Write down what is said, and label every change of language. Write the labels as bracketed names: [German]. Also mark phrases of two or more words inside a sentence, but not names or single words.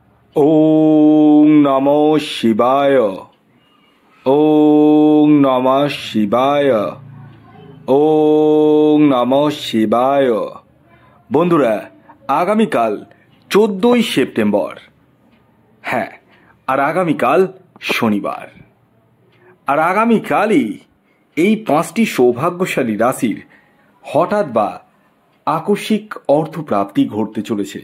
[Sanskrit] ओं नमः शिवाय। ओं नमः शिवाय। ओं नमः शिवाय। [Bangla] বন্ধুরা, আগামীকাল 14ই সেপ্টেম্বর। হ্যাঁ, আর আগামীকাল শনিবার। আর আগামীকালই এই 5টি সৌভাগ্যশালী রাশির হঠাৎ বা আকস্মিক অর্থপ্রাপ্তি ঘটতে চলেছে।